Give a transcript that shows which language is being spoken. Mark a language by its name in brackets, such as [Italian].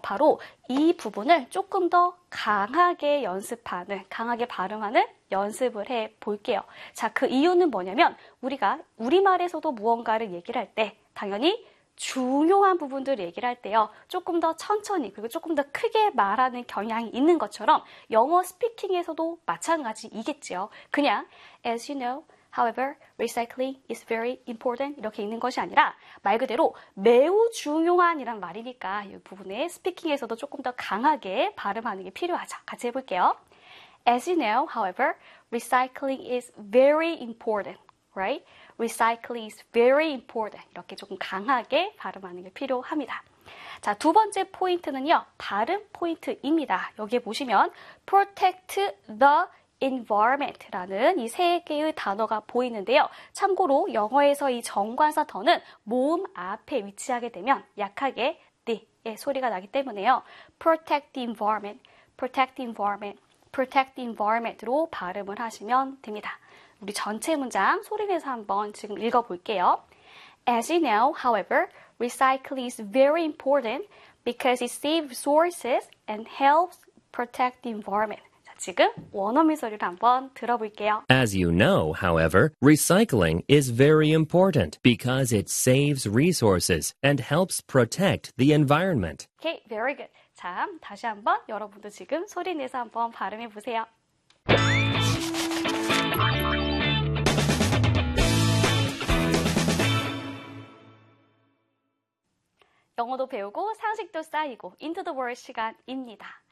[Korean] 바로 이 부분을 조금 더 강하게 연습하는, 강하게 발음하는 연습을 해 볼게요. 자, 그 이유는 뭐냐면 우리가 우리말에서도 무언가를 얘기를 할 때 당연히 중요한 부분들을 얘기를 할 때요. 조금 더 천천히 그리고 조금 더 크게 말하는 경향이 있는 것처럼 영어 스피킹에서도 마찬가지이겠지요. 그냥 [English] as you know, However, recycling is very important. [Korean] 이렇게 읽는 것이 아니라 말 그대로 매우 중요한이란 말이니까 이 부분에 스피킹에서도 조금 더 강하게 발음하는 게 필요하죠. 같이 해볼게요. [English] As you know, however, recycling is very important, right? Recycling is very important. [Korean] 이렇게 조금 강하게 발음하는 게 필요합니다. 자, 두 번째 포인트는요. 발음 포인트입니다. 여기에 보시면 [English] protect the environment [Korean] 라는 이 세 개의 단어가 보이는데요. 참고로 영어에서 이 정관사 더는 모음 앞에 위치하게 되면 약하게 the의 소리가 나기 때문에요. [English] Protect the environment, protect the environment, protect the environment로 [Korean] 발음을 하시면 됩니다. 우리 전체 문장 소리내서 한번 지금 읽어볼게요. [English] As you know, however, recycling is very important because it saves resources and helps protect the environment. [Korean] 지금 원어민 소리를 한번 들어볼게요. [English] As you know, however, recycling is very important because it saves resources and helps protect the environment. Okay, very good. [Korean] 자, 다시 한번 여러분도 지금 소리 내서 한번 발음해 보세요. (목소리) 영어도 배우고 상식도 쌓이고 Into the World 시간입니다.